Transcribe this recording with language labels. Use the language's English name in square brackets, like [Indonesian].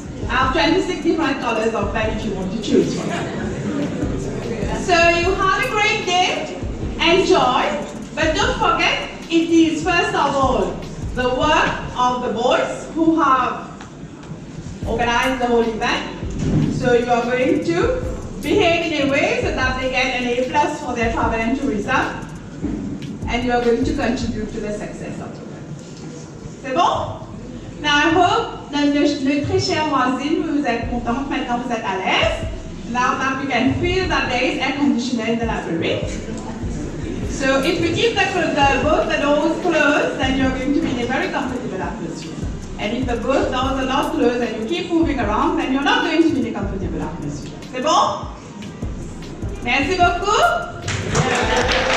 [English] I have 26 different colors of pen if you want to choose one. So you have a great day, enjoy, but don't forget, it is first of all the work of the boys who have organized the whole event. So you are going to behave in a way so that they get an A+ for their travel and tourism, and you are going to contribute to the success of the work. [French] C'est bon? [English] Now I hope that [French] notre très chère voisine, vous êtes contente, maintenant vous êtes à l'aise. [English] Now that we can feel that there is air conditioning in the library. So if we keep both the doors closed, then you're going to be in a very comfortable atmosphere. And if the both doors are not closed and you keep moving around, then you're not going to be in a comfortable atmosphere. [French] C'est bon? Merci beaucoup.